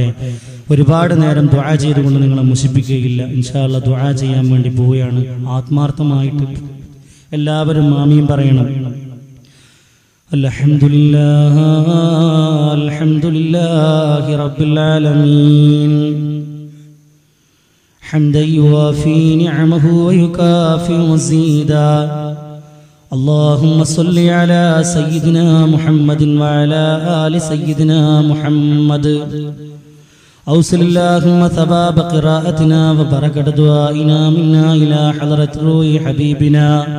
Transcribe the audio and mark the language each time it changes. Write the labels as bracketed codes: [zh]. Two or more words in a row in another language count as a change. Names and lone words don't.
[ml] ഒരുപാട് നേരം ദുആ ചെയ്തുകൊണ്ട് നിങ്ങളെ മുഷിപ്പിക്കുകയില്ല. [ar] إن شاء الله [ml] ദുആ ചെയ്യാൻ വേണ്ടി പോവുകയാണ്. ആത്മാർത്ഥമായിട്ട് എല്ലാവരും ആമീൻ പറയണം. [ar] الحمد لله الحمد لله رب العالمين حمدا يوافي نعمه ويكافئ مزيدا. اللهم صل على سيدنا محمد وعلى آل سيدنا محمد. أوصل اللهم ثواب قراءتنا وبركة دعائنا منا إلى حضرة روح حبيبنا